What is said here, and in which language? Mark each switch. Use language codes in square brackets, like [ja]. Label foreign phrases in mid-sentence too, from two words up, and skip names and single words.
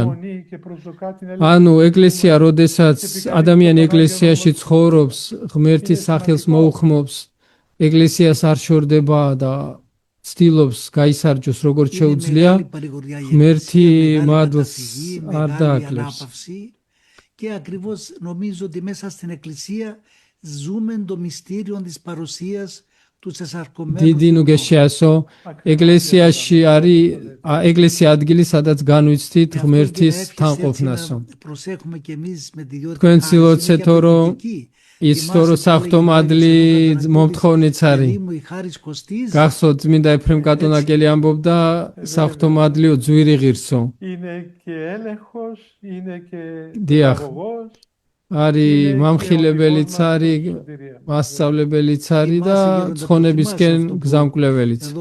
[ka] ანუ ეკლესია, როდესაც ადამიანი ეკლესიაში ცხოვრობს, ღმერთის სახელს მოუხმობს, ეკლესიას არ შორდება და ცდილობს გაისარჯოს როგორც შეუძლია, ღმერთი მადლს არ დააკლებს. [el] Και ακριβώς νομίζω ότι μέσα στην Εκκλησία ζούμε το μυστήριο της παρουσίας του σεσαρκωμένου. [ka] დიდი ნუგეშიასო ეკლესიაში არის ეკლესია ადგილი სადაც განვიცდით ღმერთის თანყოფნასო. [el] Προσέχουμε και εμείς με τη διότητα [ka] თქვენ ცდილობთ რომ იცოდო რომ საღვთომადლი მომთხოვნიც არის. გახსოვთ წმინდა ეფრემ კატონაკელი ამბობდა საღვთომადლიო ძვირი ღირსო. დიახ არის მამხილებელიც არის მასწავლებელიც არის და ცხონებისკენ გზამკვლეველიც.